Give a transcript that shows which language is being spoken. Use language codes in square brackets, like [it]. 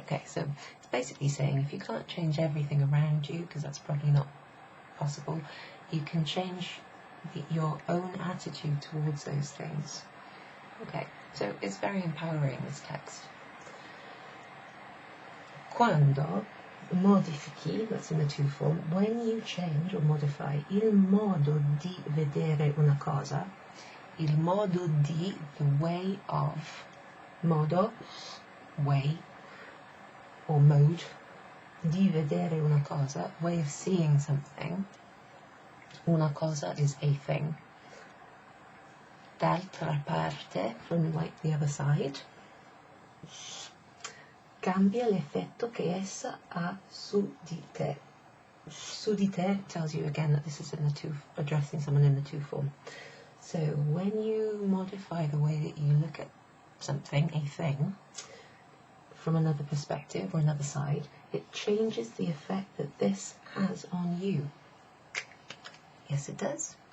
[en] Okay, so it's basically saying if you can't change everything around you, because that's probably not possible, you can change your own attitude towards those things. Okay, so it's very empowering, this text. [it] Quando modifichi, [en] that's in the to form, when you change or modify [it] il modo di vedere una cosa, il modo di, [en] the way of, modo, way, or mode, [it] di vedere una cosa, [en] way of seeing something. [it] Una cosa [en] is a thing. [it] D'altra parte, [en] from like the other side, [it] cambia l'effetto che essa ha su di te. Su di te [en] tells you again that this is in the to, addressing someone in the to form. So when you modify the way that you look at something, a thing, from another perspective or another side, it changes the effect that this has on you. Yes, it does.